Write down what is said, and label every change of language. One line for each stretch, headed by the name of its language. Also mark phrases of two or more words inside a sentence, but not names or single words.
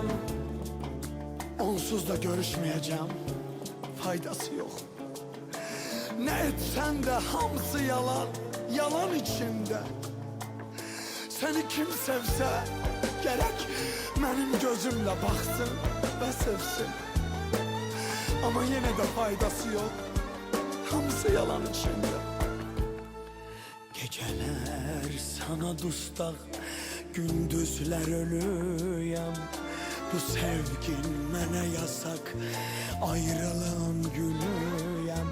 Azerbaijani: Onsuz da görüşməyəcəm, faydası yox. Nə etsən də hamısı yalan, yalan içində. Səni kim sevsə, gərək mənim gözümlə baxsın və sevsin.
Turkish: Ama yine de faydası yok. Hamısı yalan içinde.
Azerbaijani: Geceler sana dustaq, gündüzler ölüyem. Bu sevgin mənə yasak, ayrılığın gülüyem.